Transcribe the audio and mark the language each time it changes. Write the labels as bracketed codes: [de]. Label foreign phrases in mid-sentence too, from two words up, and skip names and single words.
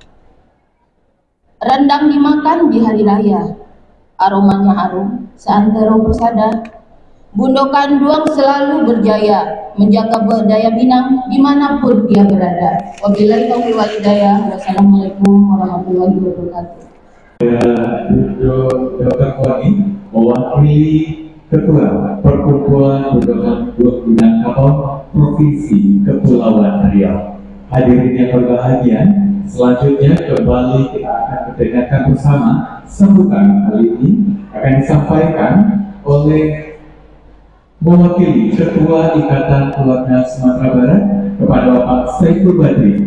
[id] Rendang dimakan di hari raya, aromanya harum seantero persada. Bundo Kanduang selalu berjaya menjaga budaya Minang dimanapun dia berada. [ar] وبالله التوفيق والهداية. والسلام عليكم ورحمة الله وبركاته. [id] Bundo Dr. Koni mewakili Ketua Perkumpulan Bundo Kanduang Minangkabau Provinsi Kepulauan Riau. Hadirin yang berbahagia, selanjutnya kembali kita akan mendengarkan bersama sambutan kali ini akan disampaikan oleh mewakili Ketua Ikatan Keluarga Sumatera Barat kepada Bapak Saiful Badri.